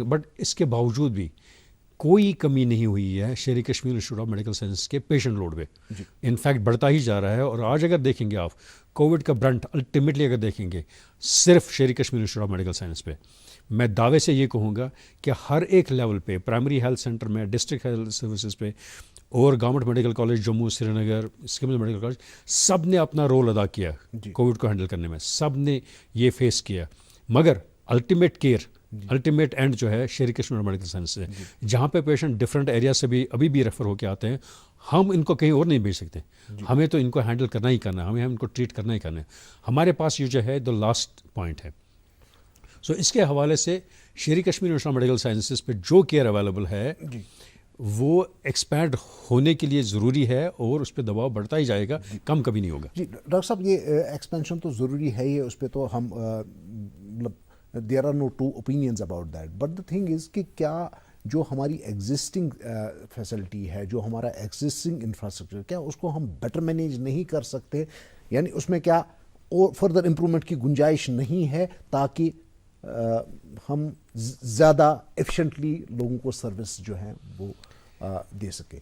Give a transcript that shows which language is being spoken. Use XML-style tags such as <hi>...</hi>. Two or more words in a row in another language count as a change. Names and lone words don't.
<ur>بٹ اس کے باوجود بھی کوئی کمی نہیں ہوئی ہے شیری کشمیر انسٹیٹیوٹ آف میڈیکل سائنس کے پیشنٹ لوڈ پہ. انفیکٹ بڑھتا ہی جا رہا ہے. اور آج اگر دیکھیں گے آپ کووڈ کا</ur> <en>brunt ultimately</en> <ur>اگر دیکھیں گے صرف شیری کشمیر انسٹیٹیوٹ آف میڈیکل سائنس پہ. میں دعوے سے یہ کہوں گا کہ ہر ایک لیول پہ,</ur> <en>primary health center</en> <ur>میں,</ur> <en>district health services</en> <ur>پہ اور گورنمنٹ میڈیکل کالج جموں, سری نگر, سکمز میڈیکل کالج, سب نے اپنا رول ادا کیا کووڈ کو ہینڈل کرنے میں, سب نے یہ فیس کیا. مگر</ur> <en>ultimate care, ultimate end</en> <ur>جو ہے شیری کشمیر میڈیکل سائنس سے, جہاں پہ پیشنٹ</ur> <en>different area</en> <ur>سے بھی ابھی بھی ریفر ہو کے آتے ہیں, ہم ان کو کہیں اور نہیں بھیج سکتے. ہمیں تو ان کو ہینڈل کرنا ہی کرنا ہے, ہمیں ان کو ٹریٹ کرنا ہی کرنا ہے. ہمارے پاس یہ جو ہے</ur> <en>the last point</en> <ur>ہے. سو اس کے حوالے سے شیری کشمیر انسٹیٹیوٹ آف میڈیکل سائنسز پہ جو کیئر اویلیبل ہے وہ ایکسپینڈ ہونے کے لیے ضروری ہے اور اس پہ دباؤ بڑھتا ہی جائے گا, کم کبھی نہیں ہوگا. جی ڈاکٹر صاحب, یہ ایکسپینشن تو ضروری ہے ہی, اس پہ تو ہم</ur> <en>there are no two opinions about that. But the thing is</en> <ur>کہ کیا جو ہماری</ur> <en>existing facility</en> <ur>ہے, جو ہمارا</ur> <en>existing infrastructure,</en> <ur>کیا اس کو ہم</ur> <en>better manage</en> <ur>نہیں کر سکتے؟ یعنی اس میں کیا اور</ur> <en>further improvement</en> <ur>کی گنجائش نہیں ہے تاکہ ہم زیادہ ایفیشینٹلی لوگوں کو سروس جو ہے وہ دے سکے؟</ur>